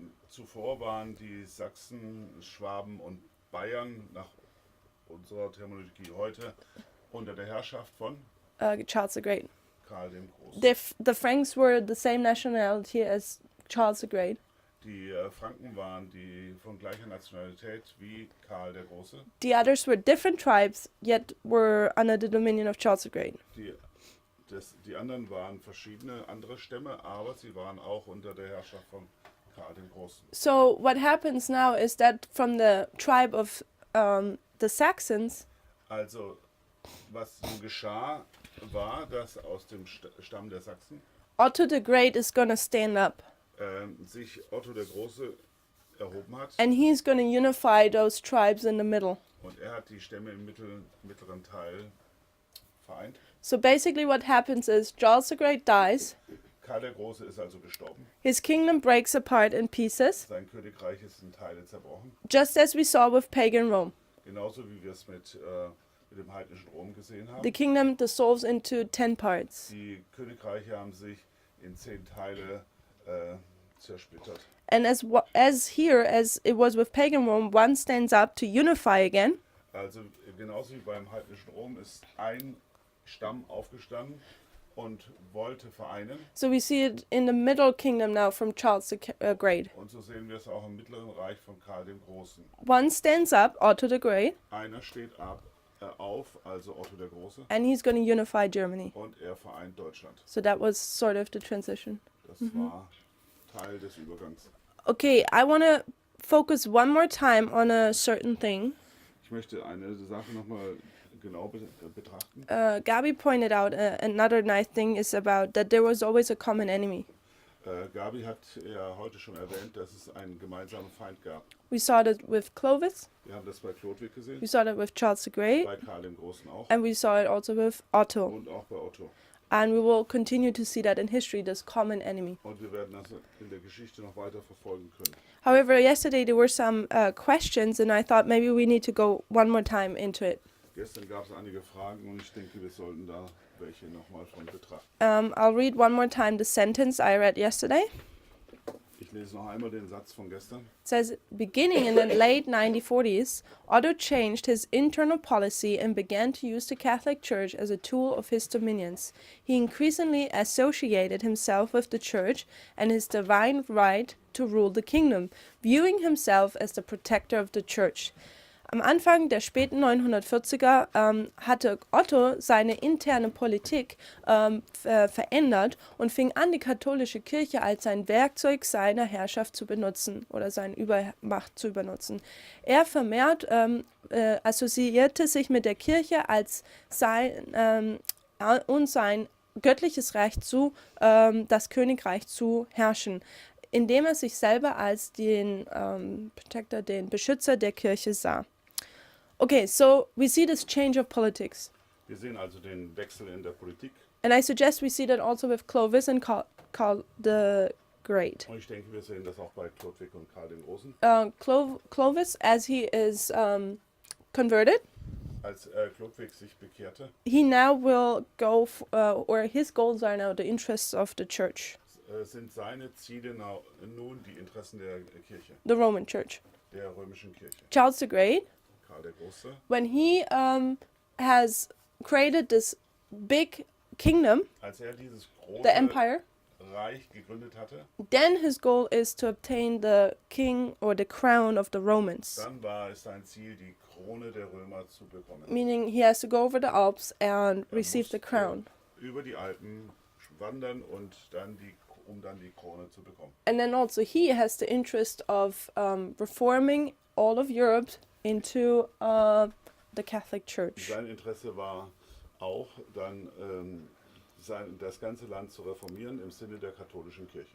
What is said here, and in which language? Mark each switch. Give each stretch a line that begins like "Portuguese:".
German: Zuvor waren die Sachsen, Schwaben und Bayern nach unserer Terminologie heute unter der Herrschaft von
English: Charles the Great.
German: Karl dem Großen.
English: The Franks were the same nationality as Charles the Great.
German: Die Franken waren die von gleicher Nationalität wie Karl der Große.
English: The others were different tribes, yet were under the dominion of Charles the Great.
German: Die anderen waren verschiedene andere Stämme, aber sie waren auch unter der Herrschaft von Karl dem Großen.
English: So what happens now is that from the tribe of the Saxons,
German: Also, was nun geschah, war, dass aus dem Stamm der Sachsen
English: Otto the Great is going to stand up.
German: Sich Otto der Große erhoben hat.
English: And he's going to unify those tribes in the middle.
German: Und er hat die Stämme im mittleren Teil vereint.
English: So basically what happens is Charles the Great dies,
German: Karl der Große ist also gestorben.
English: his kingdom breaks apart in pieces,
German: Sein Königreich ist in Teile zerbrochen.
English: just as we saw with pagan Rome.
German: Genauso wie wir es mit dem heidnischen Rom gesehen haben.
English: The kingdom dissolves into 10 parts.
German: Die Königreiche haben sich in 10 Teile zersplittert.
English: And as it was with pagan Rome, one stands up to unify again.
German: Also genauso wie beim heidnischen Rom ist ein Stamm aufgestanden und wollte vereinen.
English: So we see it in the middle kingdom now from Charles the Great.
German: Und so sehen wir es auch im mittleren Reich von Karl dem Großen.
English: One stands up, Otto the Great,
German: Einer steht auf, also Otto der Große,
English: and he's going to unify Germany.
German: und er vereint Deutschland.
English: So that was sort of the transition.
German: Das war Teil des Übergangs.
English: Okay, I want to focus one more time on a certain thing.
German: Ich möchte eine Sache nochmal genau betrachten.
English: Gabi pointed out another nice thing is about that there was always a common enemy.
German: Gabi hat ja heute schon erwähnt, dass es einen gemeinsamen Feind gab.
English: We saw that with Clovis,
German: Wir haben das bei Chlodwig gesehen,
English: we saw that with Charles the Great,
German: bei Karl dem Großen auch
English: and we saw it also with Otto.
German: und auch bei Otto.
English: And we will continue to see that in history, this common enemy.
German: Und wir werden das in der Geschichte noch weiter verfolgen können.
English: However, yesterday there were some questions, and I thought maybe we need to go one more time into it.
German: Gestern gab es einige Fragen und ich denke, wir sollten da welche nochmal von betrachten.
English: I'll read one more time the sentence I read yesterday.
German: Ich lese noch einmal den Satz von gestern.
English: It says, beginning in the late 1940s, Otto changed his internal policy and began to use the Catholic Church as a tool of his dominions. He increasingly associated himself with the Church and his divine right to rule the kingdom, viewing himself as the protector of the Church.
German: Am Anfang der späten 1940er hatte Otto seine interne Politik verändert und fing an, die katholische Kirche als sein Werkzeug seiner Herrschaft zu benutzen oder seine Übermacht zu benutzen. Er vermehrt assoziierte sich mit der Kirche als sein göttliches Recht zu, das Königreich zu herrschen, indem er sich selber als den Protector, den Beschützer der Kirche sah.
English: Okay, so we see this change of politics.
German: Wir sehen also den Wechsel in der Politik.
English: And I suggest we see that also with Clovis and Karl the Great.
German: Und ich denke, wir sehen das auch bei Chlodwig und Karl dem Großen.
English: Clovis, as he is converted,
German: Als Chlodwig sich bekehrte,
English: he now will go, or his goals are now the interests of the church,
German: sind seine Ziele nun die Interessen der Kirche,
English: the Roman Church.
German: der römischen Kirche.
English: Charles the Great,
German: Karl der Große,
English: when he has created this big kingdom,
German: als er dieses
English: the
German: große
English: empire,
German: Reich gegründet hatte,
English: then his goal is to obtain the king or the crown of the Romans.
German: dann war es sein Ziel, die Krone der Römer zu bekommen.
English: Meaning he has to go over the Alps and receive the crown.
German: Über die Alpen wandern und um dann die Krone zu bekommen.
English: And then also he has the interest of reforming all of Europe into the Catholic Church.
German: Sein Interesse war auch dann das ganze Land zu reformieren im Sinne der katholischen Kirche.